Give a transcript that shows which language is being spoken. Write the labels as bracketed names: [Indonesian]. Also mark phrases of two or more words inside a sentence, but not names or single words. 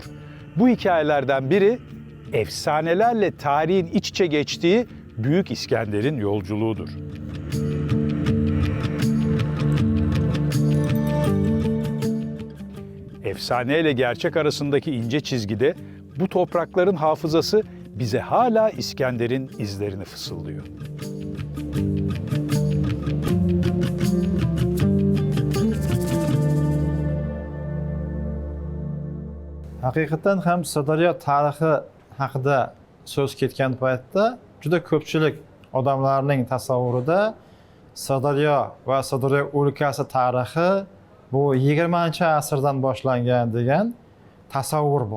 [Turkish] Bu hikayelerden biri, efsanelerle tarihin iç içe geçtiği Büyük İskender'in yolculuğudur. Efsane ile gerçek arasındaki ince çizgide bu toprakların hafızası bize hala İskender'in izlerini fısıldıyor. [Uzbek] Haqiqatan ham Sirdaryo tarixi haqida so'z ketgan paytda juda ko'pchilik odamlarning tasavvurida Sirdaryo va Sirdaryo o'lkasi tarixi bu 20-asrdan boshlangan degan tasavvur bor.